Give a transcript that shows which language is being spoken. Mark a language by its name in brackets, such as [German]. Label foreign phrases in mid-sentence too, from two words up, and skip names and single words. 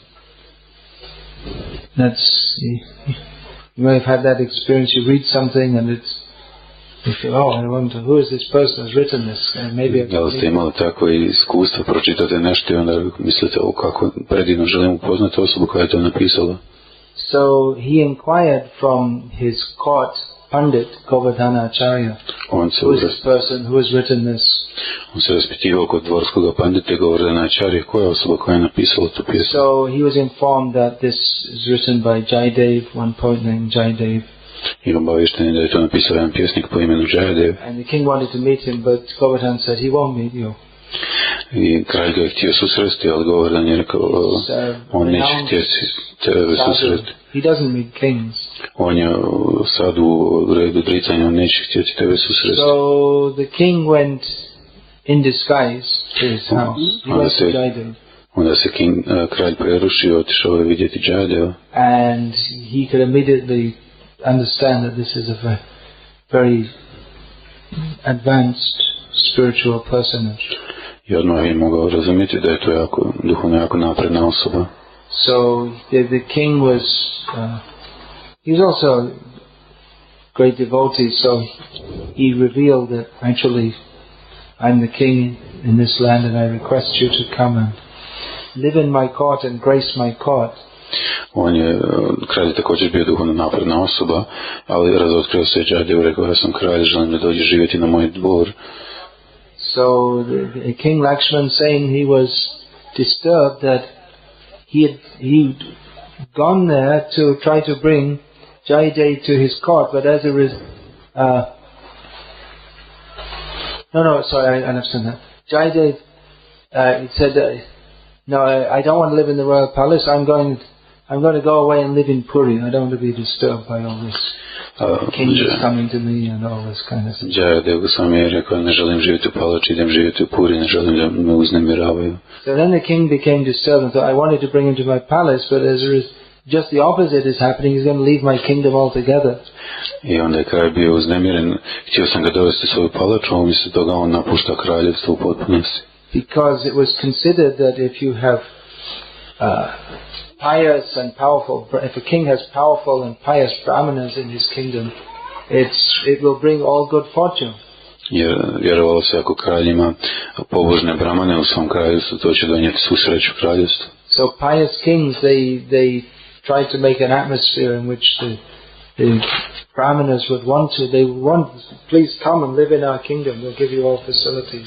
[English] You may have had that experience, you read something and you feel, who is this person who's written this? And maybe [Croatian] da li ste imali tako iskustvo, pročitate nešto i onda mislite, kako predivno želim upoznati osobu koja je to napisala. [English] So he inquired from his court Pandit Govardhana Acharya, who is this person who has written this? [Croatian] On se raspitivao kod dvorskog pandita Govardhana Acharya, koja je osoba koja je napisala tu pjesmu. [English] So he was informed that this is written by Jaidev, one poet named Jaidev. [Croatian] I obavješten je da je to napisao jedan pjesnik po imenu Jayadev. [English] And the king wanted to meet him, but Govardhan said he won't meet you. [Croatian] I kralj ga je htio susresti, ali Govardhan je rekao, on neće htjeti tebe susresti. [English] He doesn't meet kings. [Croatian] On je sad u redu dricanja, on neće htjeti tebe susresti. [English] So the king went in disguise to his house. He went to Jayadev. [Croatian] Onda se kralj prerušio, otišao je vidjeti Jayadeva. [English] And he could immediately understand that this is a very advanced spiritual personage. [Croatian] I odmah je mogao razumjeti da je to duhovno jako napredna osoba. [English] So the king was, he was also a great devotee, so he revealed that actually I'm the king in this land and I request you to come and live in my court and grace my court. [Croatian] Kralj je također bio duhovno napredna osoba, ali razotkrio se Jayadev, rekao, ja sam kralj, želim da dođe živjeti na moj dvor. [English] So the King Lakshman Sen, he was disturbed that he'd gone there to try to bring Jayadev to his court, but as a result, I understand that. Jayadev, he said, no, I don't want to live in the royal palace. I'm going to go away and live in Puri. I don't want to be disturbed by all this. King is coming to me and all this kind of thing. [Croatian] Jayadev sam je rekao, ne želim živjeti u palači, idem živjeti u Puri, ne želim da me uznemiravaju. [English] So then the king became disturbed and thought, I wanted to bring him to my palace, but just the opposite is happening. He's going to leave my kingdom altogether. [Croatian] I onda je kralj bio uznemiren. Htio sam ga dovesti u svoju palaču, a umjesto toga on napušta kraljevstvo u potpunosti. [English] Because it was considered that if you have pious and powerful, if a king has powerful and pious brahmanas in his kingdom, it will bring all good fortune. [Croatian] Jer vjerovalo se ako kralj ima pobožne brahmane u svom kraljevstvu, to će donijeti svu sreću kraljevstvu. [English] So pious kings, they try to make an atmosphere in which the Brahmanas would want to, they would want, please come and live in our kingdom, we'll give you all facilities.